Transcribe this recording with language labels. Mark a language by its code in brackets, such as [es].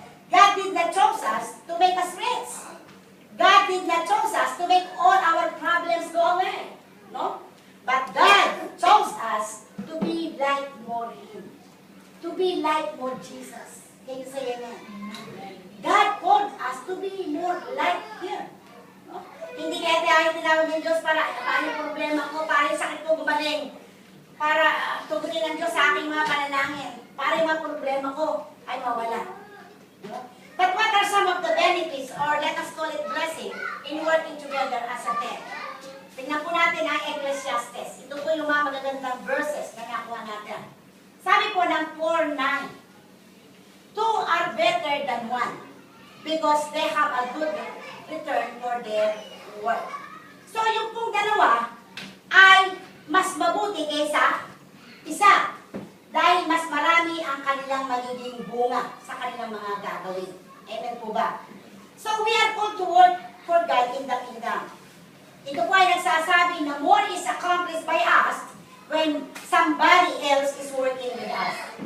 [en] God did not choose us to make us rich. God did not choose us to make all our problems go away. No? But God chose us to be like more Him. To be like more Jesus. Can you say amen? God called us to be more like Him. No? [tl] Hindi kaya tayo tinawag ng Diyos para paano yung problema ko, para yung sakit ko gumaling, para tugunin ng Diyos sa aking mga panalangin, para yung mga problema ko ay mawala. [en] No? But what are some of the benefits, or let us call it blessing, in working together as a team? [tl] Tingnan po natin ang Ecclesiastes. Ito po yung mga magagandang verses na nakuha natin. Sabi po ng [en] 4:9, two are better than one, because they have a good return for their work. [tl] So yung pong dalawa ay mas mabuti kaysa isa, dahil mas marami ang kanilang magiging bunga sa kanilang mga gagawin. Amen po ba? [en] So we are called to work for God in the kingdom. [tl] Ito po ay nagsasabi na [en] more is accomplished by us when somebody else is working with us.